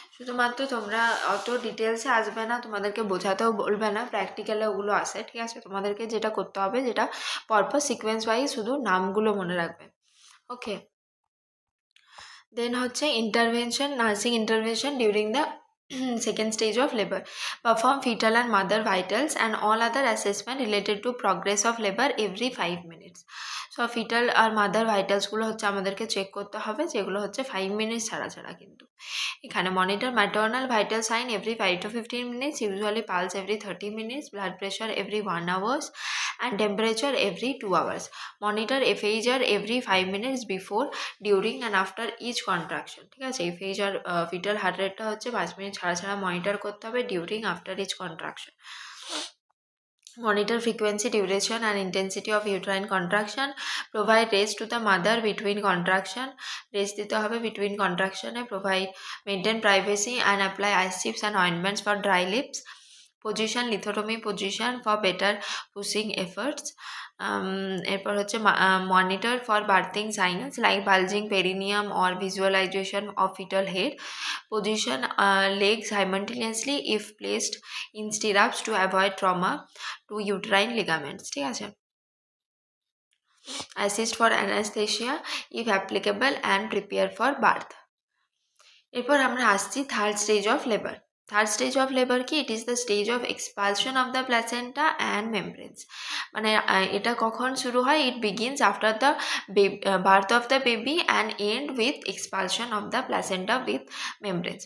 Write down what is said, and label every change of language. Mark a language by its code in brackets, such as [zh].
[bn] শুধুমাত্র তোমরা অত ডিটেলসে আসবে না, তোমাদেরকে বোঝাতেও বলবে না, প্র্যাকটিক্যালে ওগুলো আসে, ঠিক আছে। তোমাদেরকে যেটা করতে হবে, যেটা পরপর সিকোয়েন্স ওয়াইজ শুধু নামগুলো মনে রাখবে, ওকে। [en] Then হচ্ছে intervention, nursing intervention during the second stage of labor. Perform fetal and mother vitals and all other assessment related to progress of labor every 5 minutes. [bn] So fetal আর mother ভাইটালসগুলো হচ্ছে আমাদেরকে check করতে হবে, যেগুলো হচ্ছে 5 মিনিটস ছাড়া ছাড়া। কিন্তু এখানে [en] Monitor maternal vital sign every 5 to 15 minutes, usually pulse every 30 minutes, blood pressure every 1 hours and temperature every 2 hours. Monitor FHR every 5 minutes before, during and after each contraction, [bn] ঠিক আছে। FHR ফিটাল হার্ট রেটটা হচ্ছে 5 minute ছাড়া ছাড়া monitor করতে হবে, [en] During after each contraction. Monitor frequency, duration and intensity of uterine contraction. Provide rest to the mother between contraction. Rest [bn] দিতে হবে [en] between contraction. Maintain privacy and apply ice chips and ointments for dry lips. Position, lithotomy position for better pushing efforts. [bn] এরপর হচ্ছে [en] monitor for birthing signs like bulging perineum or visualization of fetal head. Position legs simultaneously if placed in stirrups to avoid trauma to uterine ligaments, [bn] ঠিক আছে। [en] Assist for anesthesia if applicable and prepare for birth. [bn] এরপর আমরা আসছি third stage of labour. Third stage of labour কি? [en] It is the stage of expulsion of the placenta and membranes. [bn] মানে এটা কখন শুরু হয়? [en] It begins after the birth of the baby and end with expulsion of the placenta with membranes.